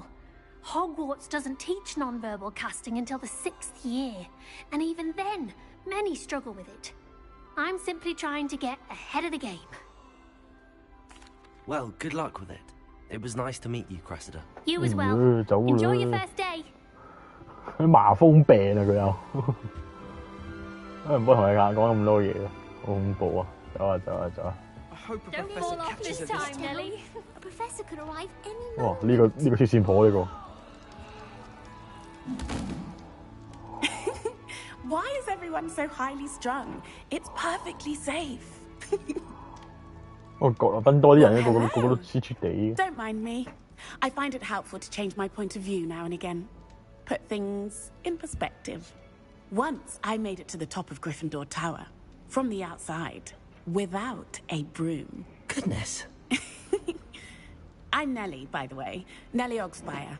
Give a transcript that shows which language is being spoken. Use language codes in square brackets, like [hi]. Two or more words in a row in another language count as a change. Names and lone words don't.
[en] Hogwarts doesn't teach non-verbal casting until the 6th year, and even then, many struggle with it. I'm simply trying to get ahead of the game. Well, good luck with it. It was nice to meet you, Cressida. You as well. Enjoy your first day. [yue] 佢麻風病啊！佢又，唔好同你講咁多嘢啦，好恐怖啊！走啊走啊走啊！ [en] Don't fall off this time, Nelly. A professor could arrive any [yue] 哇！ [en] moment. [yue] 呢個黐線婆呢個。 [en] Why is everyone so highly strung? It's perfectly safe. [yue] 我覺得賓多啲人咧，個個都黐黐地。 [en] Don't mind me. I find it helpful to change my point of view now and again. Put things in perspective. Once I made it to the top of Gryffindor Tower, from the outside, without a broom. Goodness. I'm Nellie, by the way. Nellie Ogspire.